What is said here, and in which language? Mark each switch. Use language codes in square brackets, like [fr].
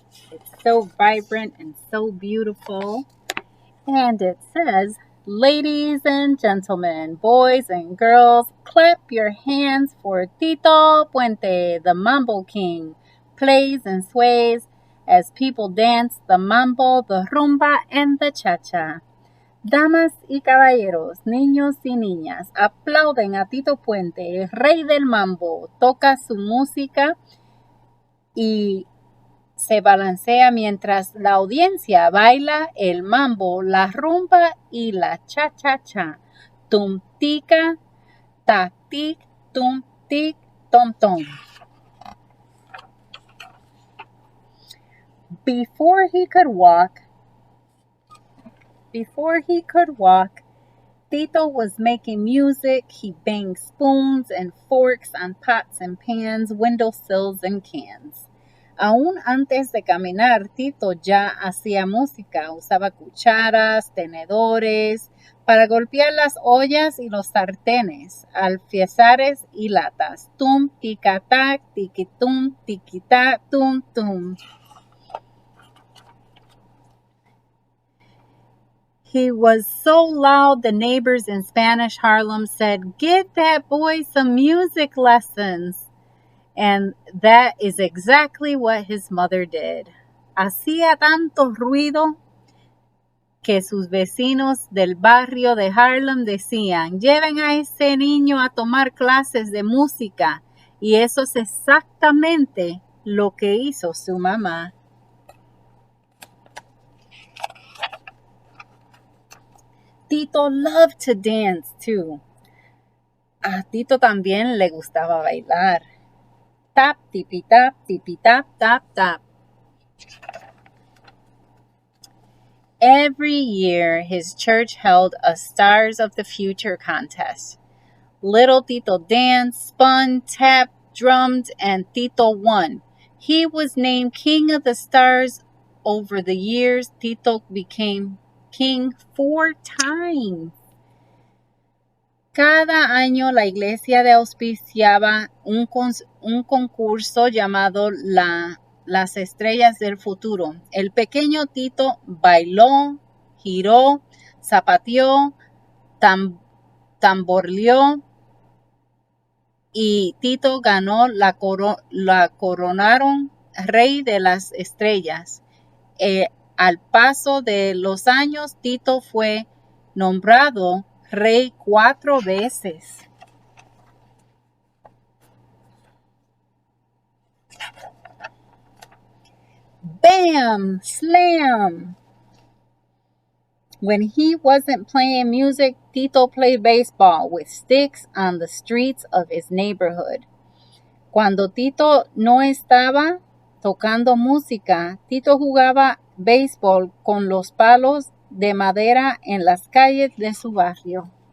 [en] It's so vibrant and so beautiful. And it says, ladies and gentlemen, boys and girls, clap your hands for Tito Puente, the Mambo King, plays and sways as people dance the mambo, the rumba, and the cha-cha. [es] Damas y caballeros, niños y niñas, aplauden a Tito Puente, el rey del mambo, toca su música y se balancea mientras la audiencia baila el mambo, la rumba y la cha-cha-cha. Tum tica, ta tic, tum tic, tom tom. [en] Before he could walk, before he could walk, Tito was making music. He banged spoons and forks on pots and pans, windowsills and cans. [es] Aún antes de caminar, Tito ya hacía música. Usaba cucharas, tenedores, para golpear las ollas y los sartenes, alféizares y latas. Tum, ticatac, tiquitum, tiquita, tum, tum. [en] He was so loud the neighbors in Spanish Harlem said, "Get that boy some music lessons." And that is exactly what his mother did. [es] Hacía tanto ruido que sus vecinos del barrio de Harlem decían, lleven a ese niño a tomar clases de música. Y eso es exactamente lo que hizo su mamá. [en] Tito loved to dance too. [es] A Tito también le gustaba bailar. Tap, tipi tap, tap, tap. [en] Every year, his church held a Stars of the Future contest. Little Tito danced, spun, tapped, drummed, and Tito won. He was named King of the Stars. Over the years, Tito became king 4 times. [es] Cada año la iglesia de auspiciaba un concurso llamado Las Estrellas del Futuro. El pequeño Tito bailó, giró, zapateó, tamborleó y Tito ganó la coronaron rey de las estrellas. Al paso de los años, Tito fue nombrado rey 4 veces. Bam! Slam! [en] When he wasn't playing music, Tito played baseball with sticks on the streets of his neighborhood. [es] Cuando Tito no estaba tocando música, Tito jugaba béisbol con los palos de madera en las calles de su barrio.